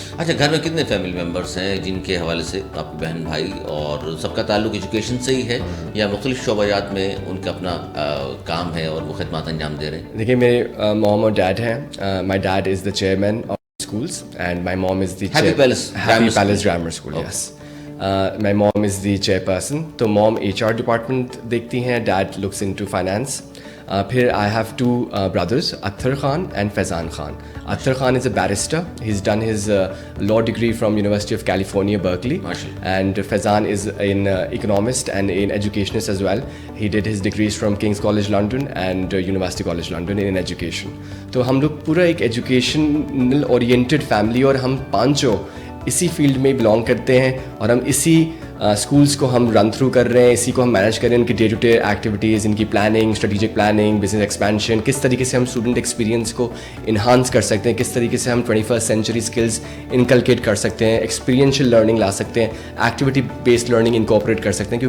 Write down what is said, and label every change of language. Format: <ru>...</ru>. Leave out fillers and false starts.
<ur>اچھا، گھر میں کتنے فیملی ممبرس ہیں جن کے حوالے سے آپ کے بہن بھائی، اور سب کا تعلق ایجوکیشن سے ہی ہے یا مختلف شعبہ جات میں ان کا اپنا کام ہے اور وہ خدمات انجام دے رہے ہیں؟ دیکھیے، میرے موم اور ڈیڈ ہیں.</ur> <en>My dad is the chairman of schools and my mom is the Happy Palace Grammar School. Yes. My mom is the chairperson. تو mom HR department دیکھتی ہیں, dad looks into finance. پھر I have 2 brothers, Akhtar Khan and Faizan Khan. Akhtar Khan is a barrister. He's done his law degree from University of California, Berkeley. And Faizan is an economist and an educationist as well. He did his degrees from King's College London and University College London in education.</en> <ur>تو ہم لوگ پورا ایک educational oriented family, اور ہم پانچوں اسی field میں بلانگ کرتے ہیں، اور ہم اسی اسکولس کو ہم رن تھرو کر رہے ہیں، اسی کو ہم مینیج کر رہے ہیں. ان کی ڈے ٹو ڈے ایکٹیویٹیز، ان کی planning, strategic planning, business expansion, کس طریقے سے ہم اسٹوڈنٹ ایکسپیرینس کو انہانس کر سکتے ہیں، کس طریقے سے ہم 21st سینچری اسکلز انکلکیٹ کر سکتے ہیں، ایکسپیرینشیل لرننگ لا سکتے ہیں، ایکٹیویٹی بیسڈ لرننگ انکوپریٹ کر سکتے ہیں.</ur>